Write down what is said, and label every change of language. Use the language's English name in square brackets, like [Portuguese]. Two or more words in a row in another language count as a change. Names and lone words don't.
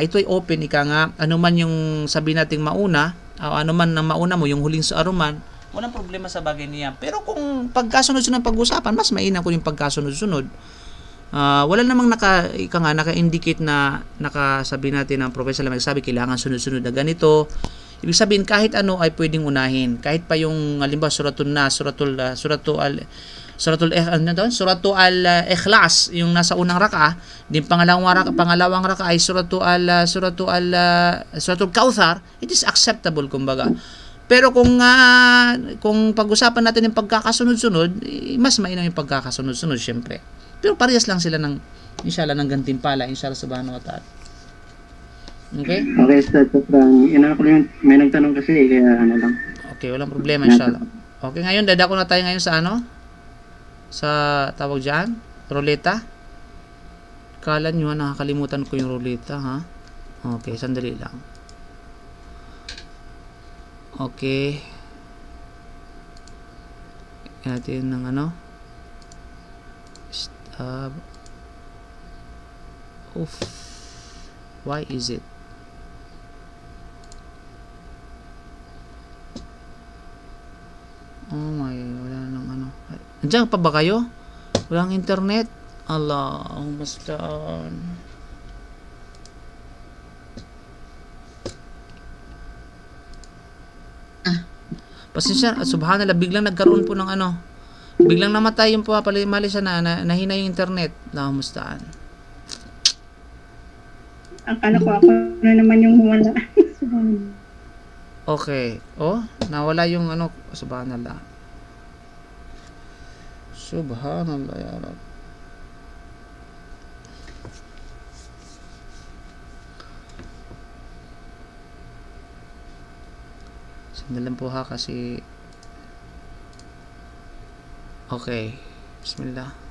[Filipino] Ito ay open, ika nga. Ano man yung sabi nating mauna, o ano man ang mauna mo, yung huling sa aruman, walang problema sa bagay niya. Pero kung pagkasunod-sunod ng pag-usapan, mas mainam ko yung pagkasunod-sunod. Wala namang naka-indicate na nakasabi natin ng Prophet [Arabic] صلى الله عليه وسلم, [Filipino] nagsabi kailangan sunod-sunod na ganito. Ibig sabihin kahit ano ay pwedeng unahin. Kahit pa yung halimbawa suratul al-Ikhlas yung nasa unang raka, din pangalawang raka ay suratul Kauthar, [English] it is acceptable [Filipino] kumbaga. Pero kung pag-usapan natin yung pagkakasunod-sunod, mas mainam yung pagkakasunod-sunod syempre. Pero parehas lang sila ng inshallah ng gantimpala inshallah [Arabic] سبحانه وتعالى. [Filipino] Okay? Okay, Ustad. May nagtanong kasi, kaya ano lang. Okay, walang problema inshallah. Okay, ngayon dadako na tayo ngayon sa sa tawag diyan, ruleta. Kala nyo nakakalimutan ko yung ruleta, ha? Okay, sandali lang. Okay. [English] Natin ng why is it? Oh my, [Filipino] wala nang Andiyan pa ba kayo? Walang internet? [Arabic] اللهم المستعان. [Filipino] Pasensya, subhanallah, biglang nagkaroon po ng biglang namatay yung mali siya nahina yung internet. [Arabic] اللهم المستعان. [Filipino] Akala ko ako na naman yung wala. Okay. Oh, nawala yung subhanallah. [Arabic] سبحان الله يا رب. [Filipino] Sandali po ha kasi okay. Bismillah.